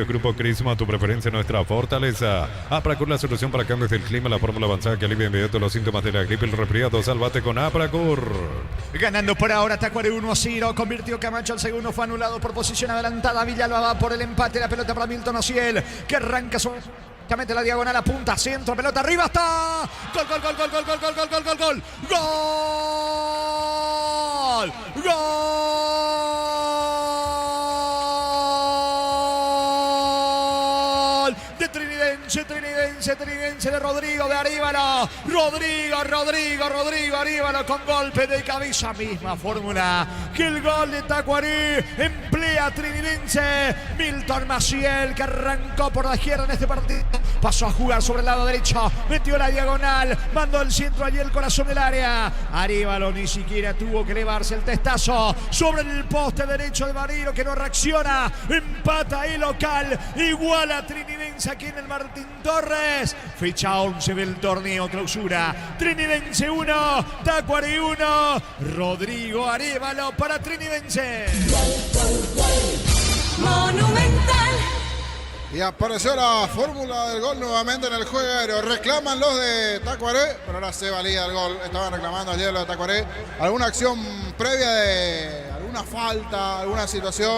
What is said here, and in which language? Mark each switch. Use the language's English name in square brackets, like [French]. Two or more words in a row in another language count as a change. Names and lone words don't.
[Spanish] Grupo Crisma, tu preferencia, nuestra fortaleza. Apracur, la solución para cambios del clima, la fórmula avanzada que alivia inmediato los síntomas de la gripe y el resfriado. Sálvate con Apracur. Ganando por ahora Tacuarí 1-0. Convirtió Camacho, el segundo fue anulado por posición adelantada. Villalba va por el empate. La pelota para Milton Ociel, que arranca sobre la diagonal, apunta centro, pelota arriba, está. Gol. Gol de Trinidense de Rodrigo de Aríbalo. Rodrigo Aríbalo con golpe de cabeza. Misma fórmula que el gol de Tacuarí. Emplea Trinidense. Milton Maciel, que arrancó por la izquierda en este partido. Pasó a jugar sobre el lado derecho. Metió la diagonal. Mandó el centro allí el corazón del área. Aríbalo ni siquiera tuvo que elevarse el testazo sobre el poste derecho de Marino, que no reacciona. Empata el local. Iguala Trinidense aquí en el Martín Torres. Fecha 11 del torneo clausura. Trinidense 1, Tacuarí 1. Rodrigo Aríbalo para Trinidense. Monumental. Y apareció la fórmula del gol nuevamente en el juego aéreo. Reclaman los de Tacuarí, pero ahora se valía el gol. Estaban reclamando ayer los de Tacuarí. Alguna acción previa de alguna falta, alguna situación.